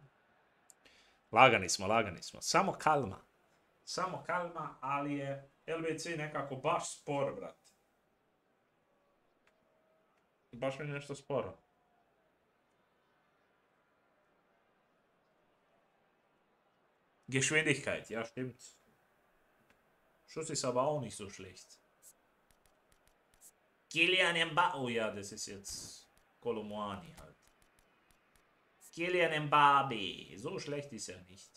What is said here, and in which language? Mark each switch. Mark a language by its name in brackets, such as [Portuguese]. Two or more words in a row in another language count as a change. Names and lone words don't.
[Bosnian] Lagani smo, samo kalma. Samo kalma, ali je LBC nekako baš spor, brate. Baš mi je nešto sporo. [German] Geschwindigkeit, ja stimmt. Schuss ist aber auch nicht so schlecht. Kylian Mbappé, oh ja, das ist jetzt Kolomoani halt. Kylian Mbappé, so schlecht ist er nicht.